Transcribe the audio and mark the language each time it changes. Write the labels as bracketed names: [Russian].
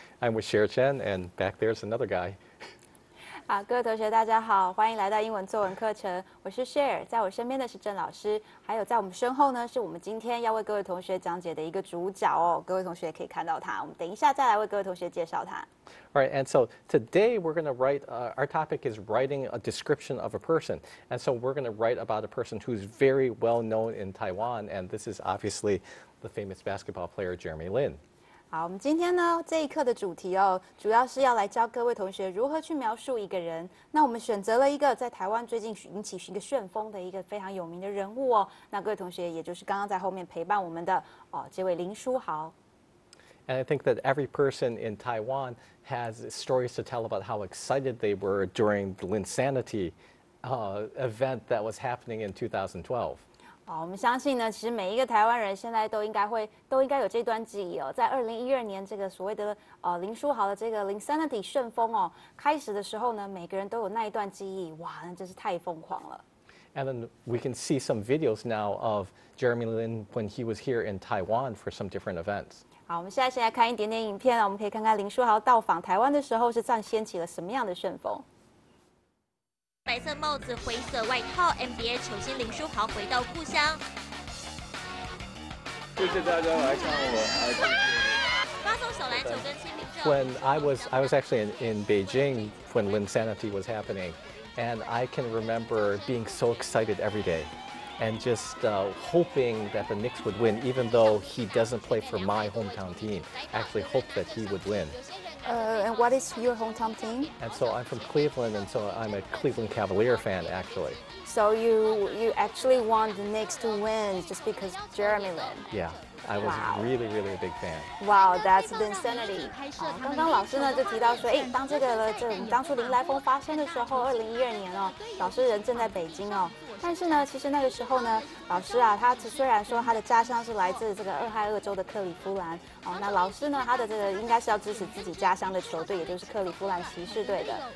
[English] I'm with Cher Chen, and back there's another guy. [Chinese] 好，各位同学，大家好，欢迎来到英文作文课程。我是 Cher， 在我身边的是郑老师，还有在我们身后呢，是我们今天要为各位同学讲解的一个主角哦。各位同学可以看到他，我们等一下再来为各位同学介绍他。 [English] All right, and so today we're going to write, our topic is writing a description of a person. And so we're going to write about a person who's very well known in Taiwan, and this is obviously the famous basketball player Jeremy Lin. [Chinese] 好，我们今天呢这一课的主题哦，主要是要来教各位同学如何去描述一个人。那我们选择了一个在台湾最近引起一个旋风的一个非常有名的人物哦。那各位同学，也就是刚刚在后面陪伴我们的这位林书豪。 [English] And I think that every person in Taiwan has stories to tell about how excited they were during the Linsanity event that was happening in 2012. [Chinese] 我们相信呢，其实每一个台湾人现在都应该有这段记忆哦。在2012年这个所谓的林书豪的这个 Linsanity 旋风哦开始的时候呢，每个人都有那一段记忆，哇，那真是太疯狂了。 [English] And then we can see some videos now of Jeremy Lin when he was here in Taiwan for some different events. [Chinese] 好，我们现在先来看一点点影片啊，我们可以看看林书豪到访台湾的时候是掀起了什么样的旋风。白色帽子、灰色外套 ，NBA 球星林书豪回到故乡。谢谢大家来看我。发送小篮球跟签名照。 [English] When I was actually in Beijing when Linsanity was happening, and I can remember being so excited every day, and just hoping that the Knicks would win, even though he doesn't play for my hometown team. Actually, hoped that he would win. And what is your hometown team? And so I'm from Cleveland, and so I'm a Cleveland Cavalier fan, actually. So you actually want the Knicks to win just because Jeremy Lin? Yeah, I was really a big fan. Wow, that's insanity. [Chinese] 刚刚老师呢就提到说，当这当初林来疯发生的时候，2012年哦，老师人正在北京哦。但是呢，其实那个时候呢，老师啊，他虽然说他的家乡是来自这个俄亥俄州的克利夫兰哦，那老师呢，他的这个应该是要支持自己家乡的球队，也就是克利夫兰骑士队的。